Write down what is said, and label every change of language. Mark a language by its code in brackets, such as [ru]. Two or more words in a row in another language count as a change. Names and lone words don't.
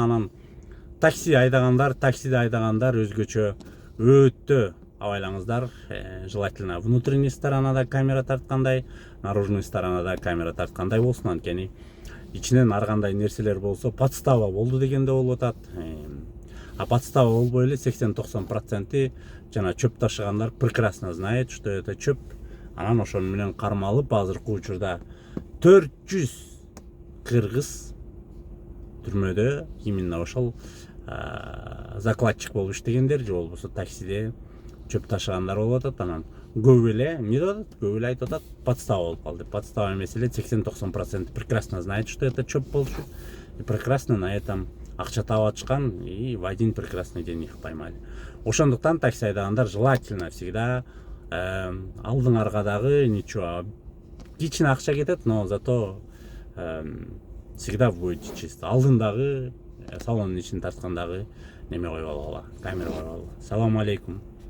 [ky] Анан таксиде айдагандар өзгөчө өтө абайлаңыздар. [ru] Желательно внутренний [ky] сторонада камера тарткандай, наружный сторонада камера тарткандай болсун. Анткени ичинен ар кандай нерселер болсо, подстава болду дегенде болуп атат. Подстава болбой эле 80-90% жана чөп ташыгандар [ru] прекрасно знает, что это [ky] чөп. Анан ошон менен кармалып, азыркы учурда 400 кыргыз түрмөдө именно ошол закладчик болуп иштегендер, же болбосо таксиде чөп ташыгандар болуп атат. Анан көп эле эмне деп атат? Көп эле айтып атат, подстава болуп калды. Подстава эмес эле, 80-90% [ru] прекрасно знает, что это [ky] чөп болчу. [ru] И прекрасно на этом [ky] акча таап атышкан, [ru] и в один прекрасный день их поймали. [ky] Ошондуктан такси айдагандар [ru] желательно всегда [ky] алдыңарга дагы ничего, кичине акча кетет, [ru] но зато всегда будете чисто. [ky] Алдындагы салондун ичин тарткандагы неме койуп алгыла, камера койуп алгыла. Салам алейкум.